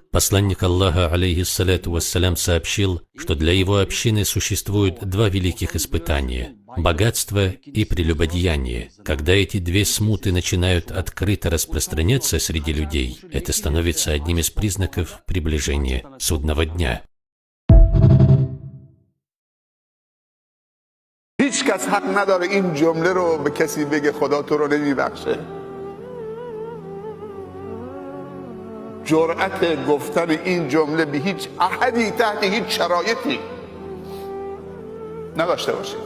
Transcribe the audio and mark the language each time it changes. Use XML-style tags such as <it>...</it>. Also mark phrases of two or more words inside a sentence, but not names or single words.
<ru>Посланник Аллаха,</ru> <ar>عليه الصلاة والسلام,</ar> <ru>сообщил, что для его общины существует два великих испытания – богатство и прелюбодеяние. Когда эти две смуты начинают открыто распространяться среди людей, это становится одним из признаков приближения судного дня.</ru> <fa>هیچ کس حق نداره این جمله رو به کسی بگه خدا تو رو نمیبخشه. جرأت گفتن این جمله به هیچ احدی تحت هیچ شرایطی نداشته باشید.</fa>